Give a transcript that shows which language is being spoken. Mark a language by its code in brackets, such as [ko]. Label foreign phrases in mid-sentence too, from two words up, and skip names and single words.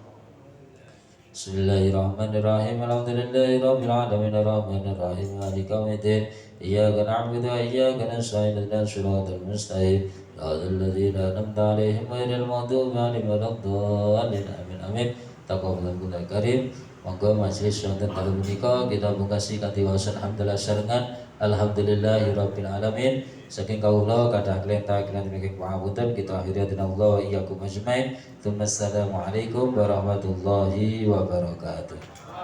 [ar] بسم الله الرحمن الرحيم. الحمد لله رب العالمين الرحمن الرحيم مالك يوم الدين. إياك نعبد وإياك نستعين اهدنا الصراط المستقيم الذين أنعمت عليهم غير المغضوب عليهم ولا الضالين آمين آمين تقبل الله كريم. [jv] Monggo majelis wonten dalu menika kita pungkasi kanthi waosan hamdalah sarengan [ar] الحمد لله رب العالمين. [jv] Saking kawula kathah kelenta-kelenta mikir pangapunten kita akhiri [ar] الله وإياكم أجمعين. السلام عليكم ورحمة الله وبركاته.